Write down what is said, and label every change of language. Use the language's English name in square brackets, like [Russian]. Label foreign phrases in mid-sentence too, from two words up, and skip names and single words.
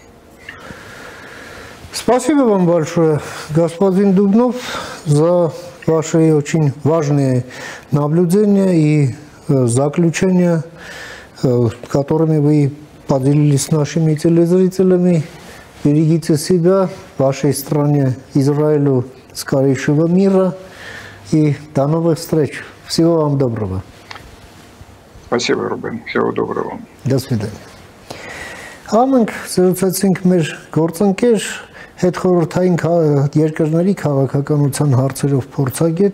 [Russian] Спасибо вам большое, господин Дубнов, за ваши очень важные наблюдения и заключения, которыми вы поделились с нашими телезрителями. Берегите себя, вашей стране, Израилю, скорейшего мира. И до новых встреч. Всего вам доброго. Спасибо, Рубен. Всего доброго. До свидания. [Armenian] Ամենք զրուցեցինք մեր գործընկեր հետխորհրդային երկրների քաղաքականության հարցերով փորձագետ